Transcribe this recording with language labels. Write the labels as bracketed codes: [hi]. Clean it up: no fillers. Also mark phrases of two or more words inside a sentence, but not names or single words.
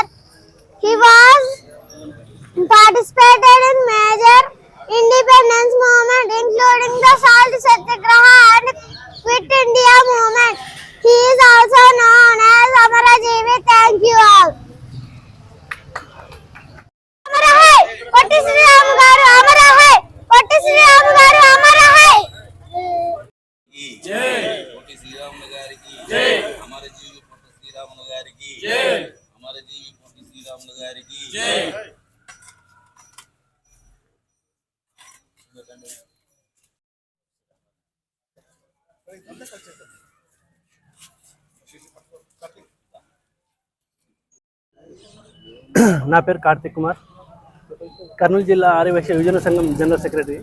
[en] He was participated in major independence movement, including the Salt Satyagraha and Quit India movement. He is also known as Amarajeevi. Thank you all. [hi] अमर है, Potti Sri Ramu Garu. अमर है, Potti Sri Ramu Garu. अमर है. जय पोटी श्री राम गारी की जय हमारे जीवी पोटी श्री राम गारी की जय हमारे जीवी पोटी श्री राम गारी की जय [te] నా పేరు కార్తిక్ కుమార్, కర్నూలు జిల్లా ఆర్యవైశ్య యువజన సంఘం [en] general secretary.